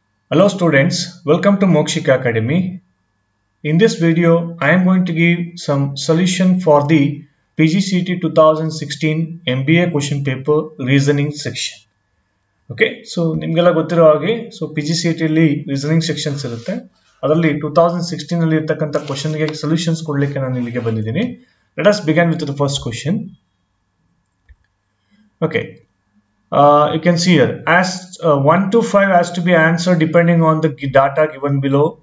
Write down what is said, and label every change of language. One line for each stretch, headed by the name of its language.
English: Hello students, welcome to Mokshika Academy. In this video, I am going to give some solution for the PGCET 2016 MBA question paper reasoning section.
Kannada: Okay, so ನಿಮಗೆಲ್ಲ ಗೊತ್ತಿರೋ ಹಾಗೆ PGCET ಅಲ್ಲಿ reasoning sections ಇರುತ್ತೆ. ಅದರಲ್ಲಿ 2016 ಅಲ್ಲಿ ಇರತಕ್ಕಂತ question ಗೆ solutions ಕೊಡ್ಲಿಕ್ಕೆ ನಾನು ಇಲ್ಲಿಗೆ ಬಂದಿದ್ದೀನಿ.
English: Let us begin with the first question. Okay. You can see here as 1 to 5 has to be answered depending on the data given below.